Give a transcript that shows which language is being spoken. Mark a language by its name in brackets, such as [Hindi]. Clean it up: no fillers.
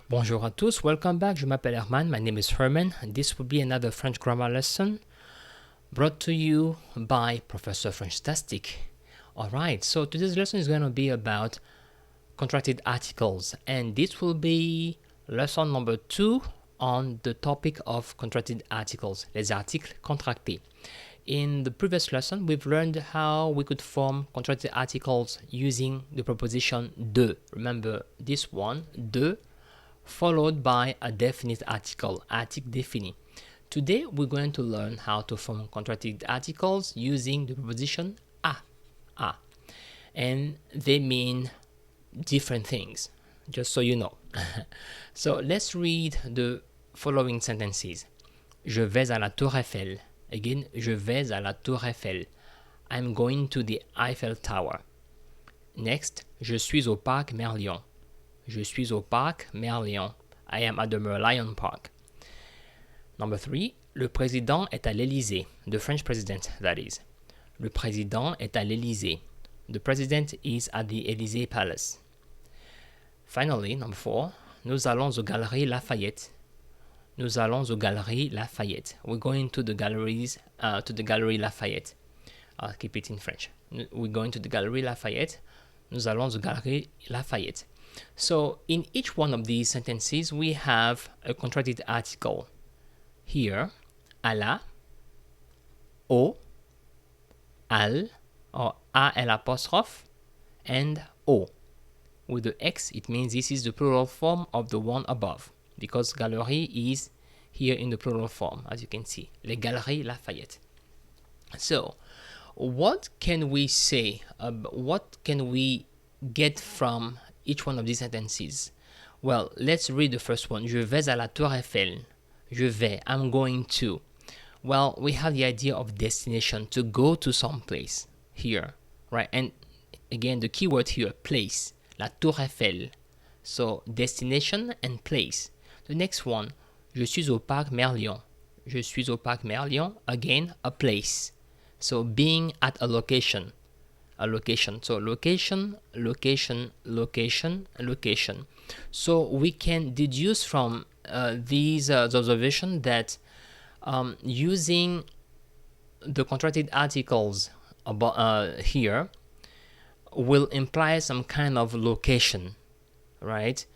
[French] Bonjour à tous, [English] welcome back. [French] Je m'appelle Herman, [English] my name is Herman. This will be another French grammar lesson brought to you by Professor FrenchTastic. Alright, so today's lesson is going to be about contracted articles, and this will be lesson number 2 on the topic of contracted articles, [French] les articles contractés. [English] In the previous lesson, we've learned how we could form contracted articles using the preposition de. Remember this one, de, followed by a definite article, article défini. Today, we're going to learn how to form contracted articles using the preposition a. And they mean different things, just so you know. So let's read the following sentences. [French] Je vais à la Tour Eiffel. Again, je vais à la Tour Eiffel. [English] I'm going to the Eiffel Tower. [French] Next, je suis au parc Merlion. Je suis au parc Merlion. [English] I am at the Merlion Park. Number 3, [French] le président est à l'Élysée. [English] The French president, that is. [French] Le président est à l'Élysée. [English] The president is at the Élysée Palace. Finally, number 4, [French] nous allons aux Galeries Lafayette. Nous allons aux Galeries Lafayette. [English] We're going to the galleries, to the Galerie Lafayette. I'll keep it in French. We're going to the Galerie Lafayette. [French] Nous allons aux Galeries Lafayette. [English] So in each one of these sentences, we have a contracted article. Here, à la, au, al, or a l'apostrophe, and au. With the X, it means this is the plural form of the one above, because galerie is here in the plural form, as you can see, les Galeries Lafayette. So, what can we say, what can we get from each one of these sentences? Well, let's read the first one. [French] Je vais à la Tour Eiffel. Je vais, [English] I'm going to. Well, we have the idea of destination, to go to some place here, right? And again, the key word here, place, la Tour Eiffel. So, destination and place. The next one, [French] je suis au parc Merlion. Je suis au parc Merlion, [English] again, a place. So, being at a location. A location. So, location, location, location, location. So, we can deduce from these observations that using the contracted articles about, here will imply some kind of location, right?